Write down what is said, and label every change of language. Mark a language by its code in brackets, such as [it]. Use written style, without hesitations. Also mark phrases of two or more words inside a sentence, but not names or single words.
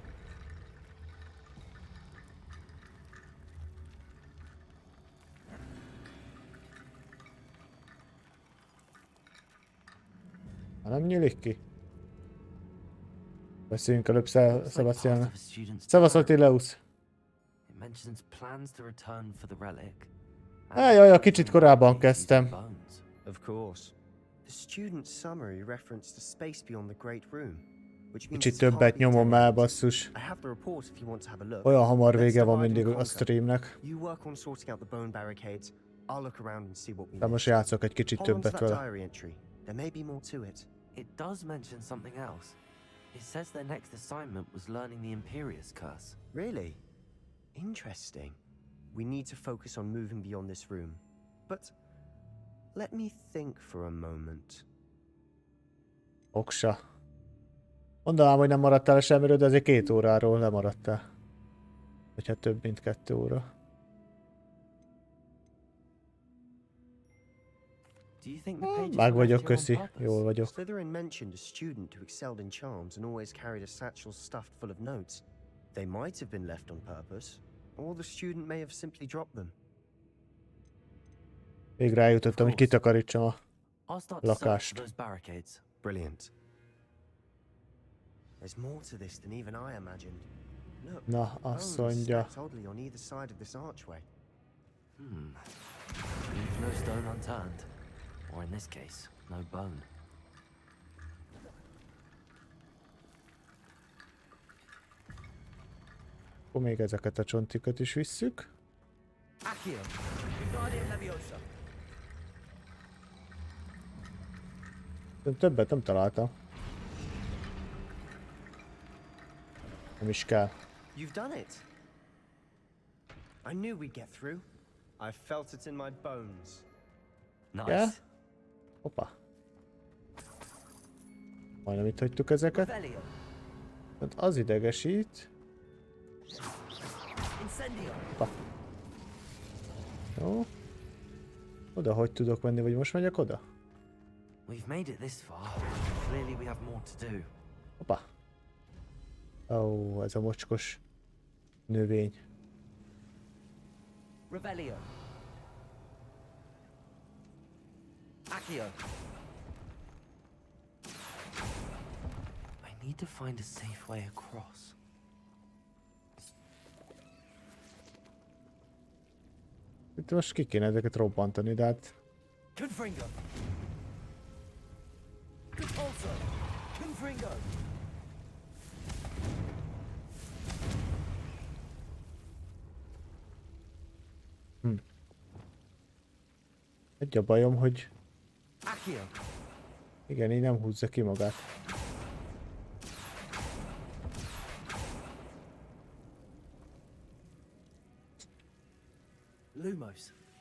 [hu] Nem nyílik ki. Beszéljünk előbb Sebastian. Szevasz, Attileus. [en] It mentions plans to return for the relic. [hu] Jaj, kicsit korábban kezdtem. [en] Of course. The student's summary referenced a space beyond the great room, which means [hu] Kicsit [en] it's can't [hu] többet [en] be [hu] nyomom [en] dead [hu] el, [en] end. [hu] basszus. [en] I have the report if you want to have a look. [hu] Olyan hamar [en] Let's [hu] vége van [en] divide [hu] mindig [en] and [hu] a [en] conquer. [hu] streamnek. [en] You work on sorting out the bone barricades. I'll look around and see what we [hu] De most [en] missed. [hu] játszok egy kicsit [en] Hold on to [hu] többet [en] that [hu] vele. [en] diary entry. There may be more to it. It does mention something else. It says their next assignment was learning the Imperius curse. Really? Interesting. We need to focus on moving beyond this room. But let me think for a moment. [hu] Oksa. Mondanám, hogy nem maradtál semmiről, de azért 2 óráról lemaradtál. Vagy hát több mint 2 óra. [en] Do you think the pages [hu] Meg [en] were [hu] vagyok, [en] left here on [hu] köszi. [en] purpose? [hu] Jól vagyok. [en] Slytherin mentioned a student who excelled in charms and always carried a satchel stuffed full of notes. They might have been left on purpose, or the student may have simply dropped them. [hu] Végre eljutottam, hogy kitakarítsam a [en] I'll start to search for [hu] lakást. [en] those barricades. Brilliant. There's more to this than even I imagined. Look, [hu] Na, azt [en] bones [hu] mondja. [en] stacked oddly on either side of this archway. Leave no stone unturned. Or in this case, no bone. [hu] Akkor még ezeket a csontikat is visszük. Accio, Wingardium Leviosa. Többet nem találtam. Nem is kell. [en] You've done it. I knew we'd get through. I felt it in my bones. Nice. Yeah? [hu] Hoppá. Majdnem itt hagytuk ezeket. Revelio. Hát az idegesít. Incendio. Hoppá. Jó. Oda hogy tudok menni, vagy most megyek oda? [en] We've made it this far. Clearly we have more to do. [hu] Hoppá. Ó, ez a mocskos növény. Revelio. Accio. [en] I need to find a safe way across. [hu] Itt most ki kéne ezeket robbantani, de hát... Confringo. Compulso. Confringo. Egy a bajom, hogy... Accio. Igen, így nem húzza ki magát. Lumos.